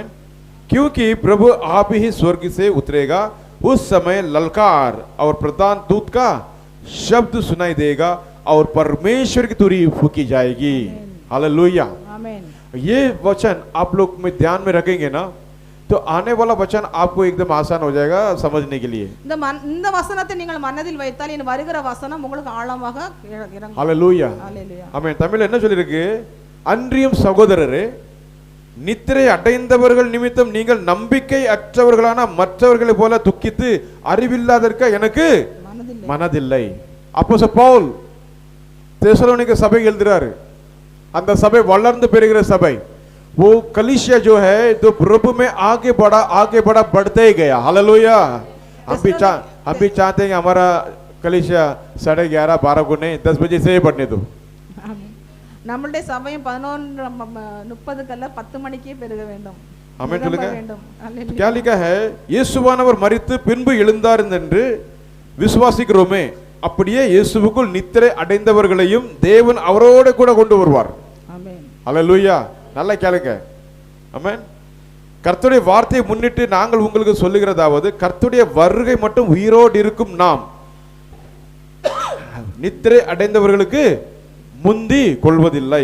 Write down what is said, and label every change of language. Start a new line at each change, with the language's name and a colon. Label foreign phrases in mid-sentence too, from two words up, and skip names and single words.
Hindi: क्योंकि प्रभु आप ही स्वर्ग से उतरेगा, उस समय ललकार और प्रधान दूत का शब्द सुनाई देगा और परमेश्वर की तुरी फूकी जाएगी। हालेलुया।
Tamil: ஆமென்.
Hindi: ये वचन आप लोग में ध्यान में रखेंगे ना, तो आने वाला वचन आपको एकदम आसान हो जाएगा समझने के लिए।
Tamil: இந்த வசனத்தை நீங்கள் மனதில் வைத்தால் இனி வருகிற வசனம் உங்களுக்கு ஆழமாக இறங்கும்.
Hindi: हालेलुया।
Tamil: ஹalleluya. ஆமென். தமிழ்ல என்ன சொல்லிருக்கு? அன்றியும் சகோதரரே, நித்திரை அடைந்தவர்கள் நிமித்தம் நீங்கள் நம்பிக்கை அற்றவர்களான மற்றவர்களை போல துக்கித்து அறிவில்லாதற்க எனக்கு மனதில்லை. அப்போஸ்தலன் பவுல் தெசலோனிக்க சபை எழுதுறாரு. அந்த சபை வளர்ந்து பெறுகிற சபை.
Hindi: वो कलीसिया जो है तो प्रभु में आगे बढ़ा बढ़ते ही गया। हालेलुया। हम भी चाहते हैं कि हमारा कलीसिया 11:30 12 को नहीं 10 बजे से ही बढ़ने दो।
Tamil: நம்மளுடைய சபையும் 11:30 10 மணிக்கே பெருக வேண்டும். ஆமென் சொல்லுங்க. ஹalleluya.
Hindi: क्या लिखा है?
Tamil: இயேசுவானவர் மரித்து பின்பு எழுந்தார் என்று விசுவாசிக்கிறோமே, அப்படியே இயேசுவுக்குள் நித்திரை அடைந்தவர்களையும் தேவன் அவரோட கூட கொண்டு வருவார். ஆமென். ஹalleluya. நல்லா கேளுங்க. ஆமென். கர்த்தருடைய வார்த்தையை முன்னிட்டு நாங்கள் உங்களுக்கு சொல்லுகிறதாவது, கர்த்தருடைய வருகை மட்டும் உயிரோடு இருக்கும் நாம் நித்திரை அடைந்தவர்களுக்கு முந்தி கொள்வதில்லை.